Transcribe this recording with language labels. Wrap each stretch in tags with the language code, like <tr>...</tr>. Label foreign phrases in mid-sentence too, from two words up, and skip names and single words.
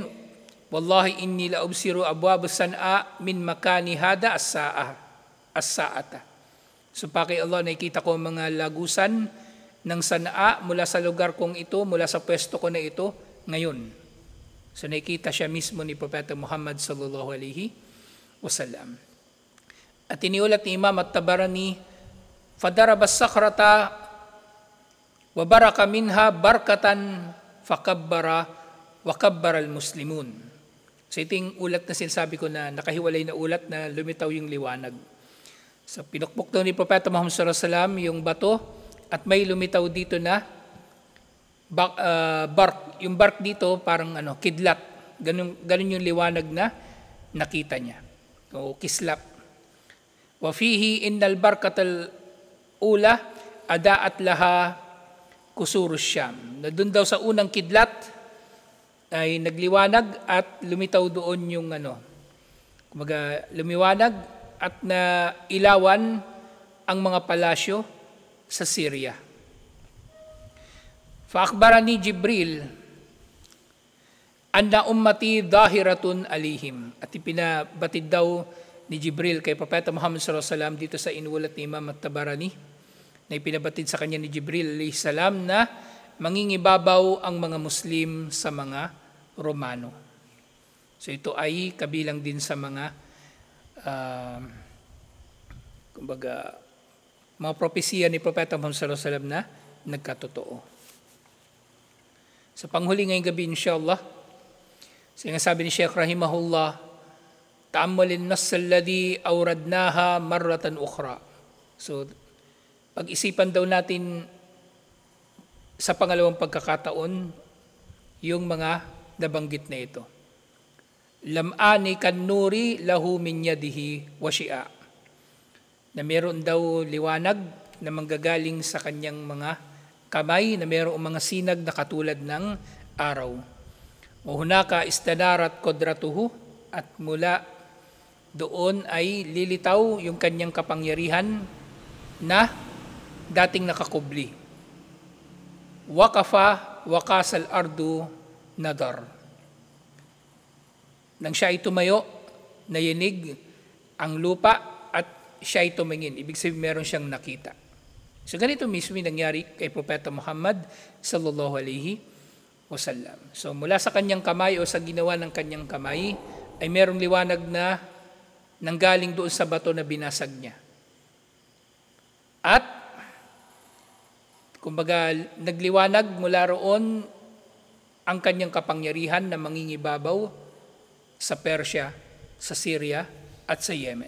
<ar>والله إني لأبصر أبواب صنعاء من مكاني هذا الساعة.</ar> <tl>So pa kay Allah, nakikita ko mga lagusan ng Sanaa mula sa lugar kong ito, mula sa pwesto ko na ito ngayon. So nakikita siya mismo ni Propeta Muhammad</tl> <ar>صلى الله عليه وسلم.</ar> <tl>At iniulat ni Imam At-Tabarani,</tl> <ar>فضرب الصخرة وبرق منها برقة فكبر وكبر المسلمون.</ar> <tl>So ito yung ulat na sinasabi ko na nakahiwalay na ulat na lumitaw yung liwanag. So pinukpok daw ni Propeta Muhammad</tl> <ar>صلى الله عليه وسلم</ar> <tl>yung bato at may lumitaw dito na bark. Yung bark dito parang kidlat. Ganun yung liwanag na nakita niya. O kislap.</tl> <ar>وفيه إن البرقة الأولى أضاءت لها قصور الشام.</ar> <tl>Na doon daw sa unang kidlat ay nagliwanag at lumitaw doon yung kumbaga lumiwanag at na ilawan ang mga palasyo sa Syria.</tl> <ar>فأخبرني جبريل أن أمتي ظاهرة عليهم.</ar> <tl>At ipinabatid daw ni Jibril kay Propeta Muhammad</tl> <ar>صلى الله عليه وسلم</ar> <tl>dito sa inulat ni Imam At-Tabarani, na ipinabatid sa kanya ni Jibril</tl> <ar>عليه السلام</ar> <tl>na mangingibabaw ang mga Muslim sa mga Romano. So ito ay kabilang din sa mga kumbaga mga propesiya ni Propeta Muhammad</tl> <ar>صلى الله عليه وسلم</ar> <tl>na nagkatotoo. Sa panghuli ngayong gabi inshallah, sinasabi ni Sheikh rahimahullah,</tl> <ar>تأمل النص الذي أوردناه مرة أخرى.</ar> <tl>So pag-isipan daw natin sa pangalawang pagkakataon yung mga nabanggit na ito.</tl> <ar>لمعان كالنور له من يديه وشعاع.</ar> <tl>Na meron daw liwanag na manggagaling sa kanyang mga kamay, na mayroong mga sinag na katulad ng araw. O</tl> <ar>هناك استنارت قدرته,</ar> <tl>at mula doon ay lilitaw yung kanyang kapangyarihan na dating nakakubli.</tl> <ar>وقف واقشعر الأرض نظر.</ar> <tl>Nang siya ay tumayo, nayinig ang lupa at siya ay tumingin. Ibig sabihin meron siyang nakita. So ganito mismo yung nangyari kay Propeta Muhammad</tl> <ar>صلى الله عليه وسلم.</ar> <tl>So mula sa kanyang kamay o sa ginawa ng kanyang kamay ay merong liwanag na nanggaling doon sa bato na binasag niya. At kumbaga nagliwanag mula roon ang kanyang kapangyarihan na mangingibabaw sa Persia, sa Syria at sa Yemen.</tl>